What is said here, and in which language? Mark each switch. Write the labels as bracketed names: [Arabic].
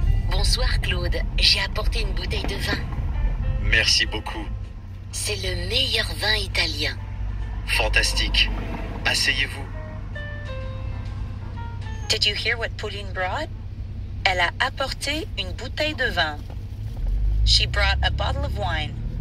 [French] Bonsoir Claude, j'ai apporté une bouteille de vin. Merci beaucoup. C'est le meilleur vin italien. Fantastique. Asseyez-vous. [English] Did you hear what Pauline brought? [French] Elle a apporté une bouteille de vin. [English] She brought a bottle of wine.